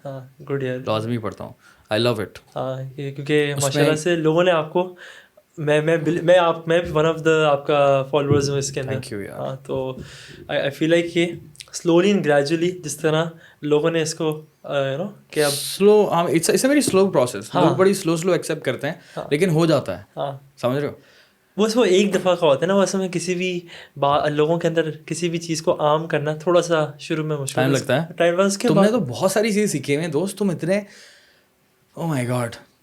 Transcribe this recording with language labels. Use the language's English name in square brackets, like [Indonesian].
[Urdu] ہاں گڈ یار, لازمی پڑھتا ہوں. [English] I love it. [Urdu] ہاں کیونکہ ماشاءاللہ سے لوگوں نے آپ کو, میں بھی [English] one of the [Urdu] آپ کا فالوورز ہوں اس کے اندر. [English] Thank you یار. [Urdu] ہاں تو [English] I feel like [Urdu] کہ [English] slowly and gradually [Urdu] جس طرح لوگوں نے اس کو کہ اب [English] Slow, it's a very slow process. [Urdu] لوگ بڑی سلو ایکسیپٹ کرتے ہیں, لیکن ہو جاتا ہے. ہاں سمجھ رہے ہو, بس وہ ایک دفعہ کا ہوتا ہے نا. وہ اصل میں کسی بھی لوگوں کے اندر کسی بھی چیز کو عام کرنا تھوڑا سا شروع میں مشکل ٹائم لگتا ہے. ٹائم اس کے تم نے تو بہت ساری چیزیں سیکھی ہوئی ہیں دوست, تم اتنے, [English] Oh my God.